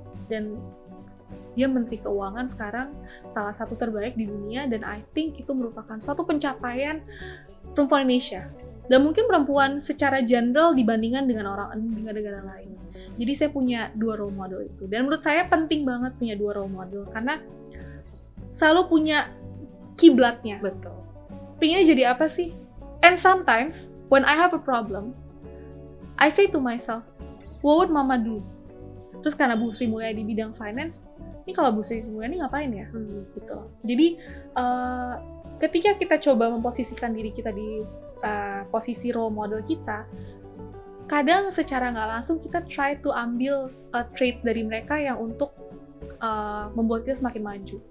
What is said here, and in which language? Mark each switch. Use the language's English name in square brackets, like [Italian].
[Indonesian] Dan dia Menteri Keuangan sekarang, salah satu terbaik di dunia, dan [English] I think [Indonesian] itu merupakan suatu pencapaian perempuan Indonesia. Dan mungkin perempuan secara general dibandingkan dengan negara lain. Jadi saya punya 2 role model itu. Dan menurut saya penting banget punya 2 role model, karena selalu punya kiblatnya. Betul. Pengennya jadi apa sih? [English] And sometimes, when I have a problem, I say to myself, what would mama do? [Indonesian] Terus karena Bu Sri Mulyani di bidang finance, ini kalau Bu Sri Mulyani ngapain ya? Gitu. Jadi, ketika kita coba memposisikan diri kita di posisi role model kita, kadang secara nggak langsung kita [English] try to [Indonesian] ambil trait dari mereka yang untuk membuat kita semakin maju.